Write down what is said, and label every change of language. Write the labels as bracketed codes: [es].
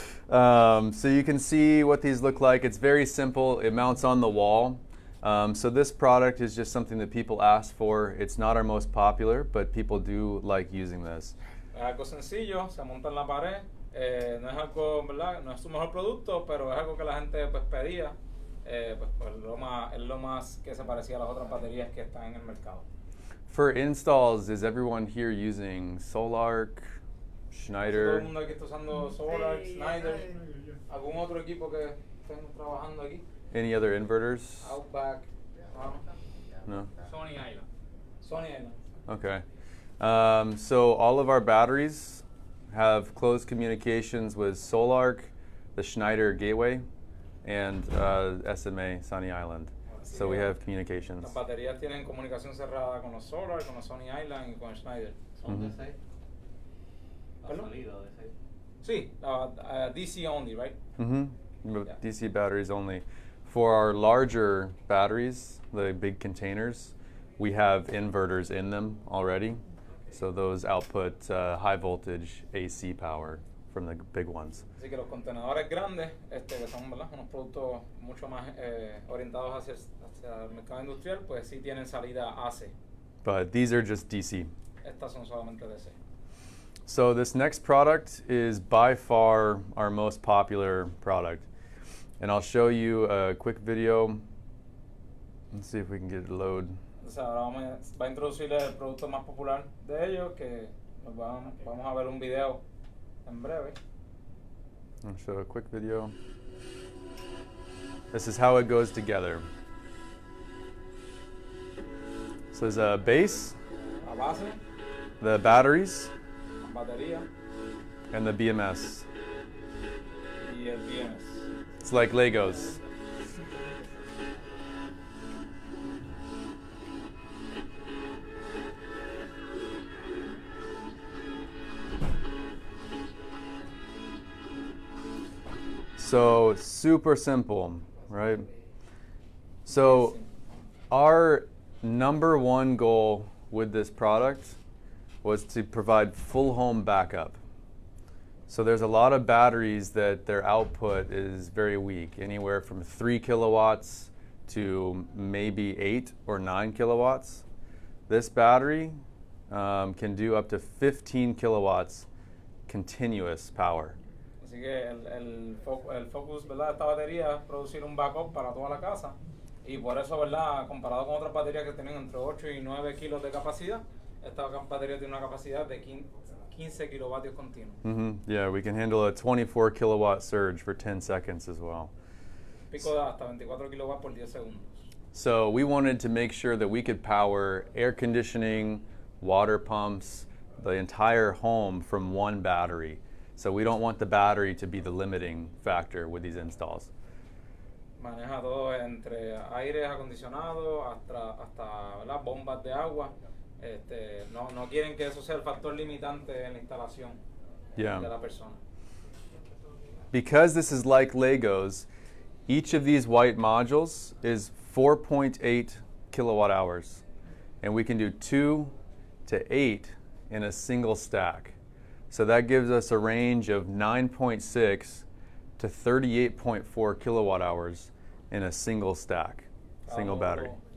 [en] So you can see what these look like. It's very simple. It mounts on the wall. So this product is just something that people ask for. It's not our most popular, but people do like using this. [es] Es algo sencillo, se monta en la pared. No es algo, ¿verdad? No es su mejor producto, pero es algo que la gente pues pedía. Pues es lo más que se parecía a las otras baterías que están en el mercado. [en] For installs, is everyone here using Solarc, [es] Todo [en] Schneider? [es] el mundo aquí está usando Solar, Schneider, algún otro equipo que estén trabajando aquí. [en] Any other inverters? Outback, No? Sony Island. Sony Island. Okay. So all of our batteries have close communications with Solarc, the Schneider Gateway, and SMA, Sunny Island. So we have communications. [es] Las baterías tienen comunicación cerrada con los Solar, con los Sony Island y con Schneider. ¿Son de 6? ¿Ha ¿Perdón? salido de 6? [en] Sí, DC only, right? Mm-hmm. Yeah. DC batteries only. For our larger batteries, the big containers, we have inverters in them already. So those output high voltage AC power from the big ones. [es] Así que los contenedores grandes, que son, ¿verdad?, unos productos mucho más orientados hacia el mercado industrial, pues sí tienen salida AC. [en] But these are just DC. [es] Estas son solamente DC. [en] So this next product is by far our most popular product. And I'll show you a quick video. Let's see if we can get it load. [es] Entonces ahora va a introducir el producto más popular de ellos, que vamos a ver un video en breve. [en] I'll show a quick video. This is how it goes together. So there's a base, [es] La base, [en] the batteries, [es] la batería [en] and the BMS. [es] y el BMS. [en] It's like Legos. So super simple, right? So our number one goal with this product was to provide full home backup. So there's a lot of batteries that their output is very weak, anywhere from 3 kilowatts to maybe 8 or 9 kilowatts. This battery can do up to 15 kilowatts continuous power. [es] Así que el focus, ¿verdad?, de esta batería es producir un backup para toda la casa. Y por eso, ¿verdad?, comparado con otras baterías que tienen entre 8 y 9 kilos de capacidad, esta batería tiene una capacidad de 15 kilovatios continuos. [en] Yeah, we can handle a 24 kilowatt surge for 10 seconds as well. [es] Pico de hasta 24 kilowatts por 10 segundos. [en] So we wanted to make sure that we could power air conditioning, water pumps, the entire home from one battery. So we don't want the battery to be the limiting factor with these installs. [es] Maneja todo entre aire acondicionado hasta las bombas de agua. No quieren que eso sea el factor limitante en la instalación de la persona. [en] Because this is like Legos, each of these white modules is 4.8 kilowatt hours. And we can do 2 to 8 in a single stack. So that gives us a range of 9.6 to 38.4 kilowatt hours in a single stack, single battery.